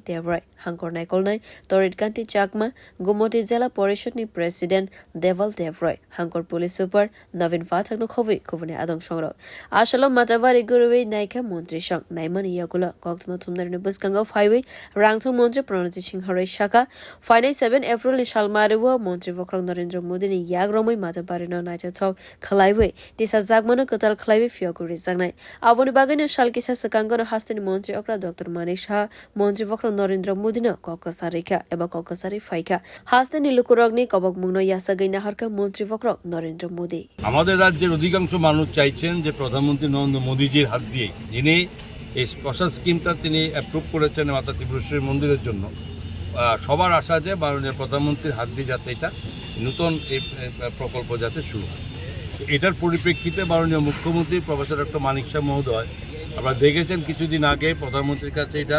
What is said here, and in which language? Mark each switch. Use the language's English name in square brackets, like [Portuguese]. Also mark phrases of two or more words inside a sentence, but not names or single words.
[Kok Borok] Devroy Hankor Naikolnai Torit Kanti Chakma Gumoti Zela Porishod ni President Deval Devroy Hankor Police Super Navin Fathak no Khovi Kovani Adong Shongro Ashalo Matavari Guruwe Naika Montri Shang Naimani Yakula Koktma Tumnar Buskanga Highway Rangthong Montri Pranajit Singh Haroi Shaka Friday 7 April ni Shalmaribo Montri bokhorok Narendra Modini Yagromoi Matabarino Naita Talk Khalaiwe Disa Zagmono Kotal Khalaiwe phiyogwi rijaknai Avoni Bagani Shalkisa Sakangano Hastini Montri Okra Dr. Manik Shah Montri bokhorok Narendra Modini Kokosarika Eba Kokosari Faika Hastini Lukurogni Kobok Mungno Yasagai Naharka Montri bokhorok Narendra Modi [Bangla] আমাদের রাজ্যের অধিকাংশ মানুষ চাইছেন যে প্রধানমন্ত্রী নরেন্দ্র মোদিজির হাত দিয়ে যিনি এই [English] special scheme [Bangla] তিনি অ্যাপ্রুভ করেছেন মাতা ত্রিপুরেশ্বরী মন্দিরের জন্য সবার আশা যে মাননীয় প্রধানমন্ত্রীর হাত দিয়ে যাতে এটা নতুন এই প্রকল্প যাতে শুরু হয় এটার পরিপ্রেক্ষিতে মাননীয় মুখ্যমন্ত্রী প্রফেসর ডক্টর মানিক শাহ মহোদয় আপনারা দেখেছেন কিছুদিন আগে প্রধানমন্ত্রীর কাছে এটা